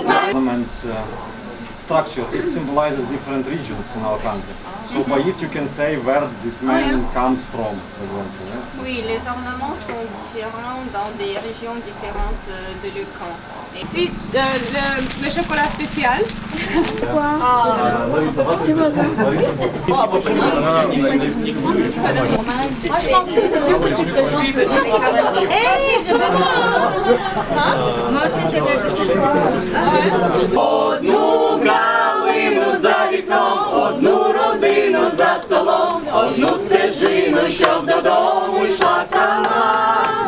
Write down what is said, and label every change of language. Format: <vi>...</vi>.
<en>structure, it symbolizes different regions in our country. So by it you can say where this man comes from.</en> <fr>oui, les ornements sont différents dans des régions différentes de l'Ukraine. Ensuite, le chocolat spécial. Quoi? Moi je pense que c'est mieux que tu présentes le Moi aussi c'est quelque chose.</fr> <uk>Одну калину за вікном, одну родину за столом, одну стежину, щоб додому йшла сама.</uk>